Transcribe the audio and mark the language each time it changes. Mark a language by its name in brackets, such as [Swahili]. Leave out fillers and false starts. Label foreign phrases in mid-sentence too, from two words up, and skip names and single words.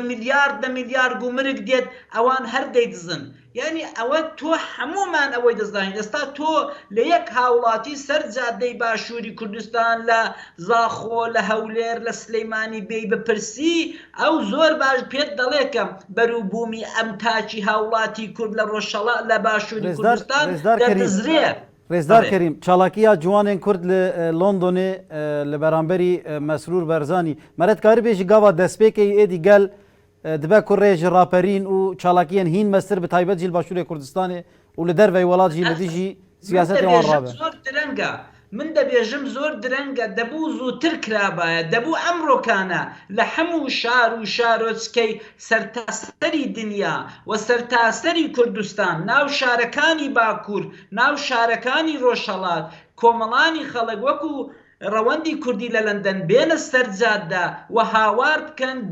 [Central Kurdish] میلیارد گومرگ دێت ئەوان هەر دەیدزن یعنی ئەوە تۆ هەمومان ئەوەی دەزانین ئێستا تۆ لە یەک هاوڵاتی سەر جادەی باشووری کوردستان لە زاخۆ لە هەولێر لە سلەیمانی بێی بپرسی ئەو زۆر باش پێت دەڵێکە بەرووبوومی ئەم تاچی هاوڵاتی کورد لە ڕۆژهەڵا لە باشووری کوردستان دەدزرێت [Kurdish] رێزدار کەریم چالاکییا جوانên کورد li Londonê li beramberî Mesrûr Barzanî meretkarî bê jî gava destpêkê êdî gel dibe ku rê ji raperîn û çalakiyên hîn mestir bi taybet jî li Başûrê Kurdistanê û li derveyê welat jî li dî jî siyasetê wan rabe [Central Kurdish] زۆر درەنگە من دەبێژم زۆر درەنگە دەبوو زووتر کرابایە دەبوو ئەمڕۆکانە لە هەموو شار و شارۆچکەی سەرتاسەری دنیا و سەرتاسەری کوردستان ناو شارەکانی باکوور ناو شارەکانی ڕۆژهەڵات کۆمەڵانی خەڵک وەکو ڕەوەندی کوردی لە لەندەن بێنە سەرجاددا و هاوار بکەن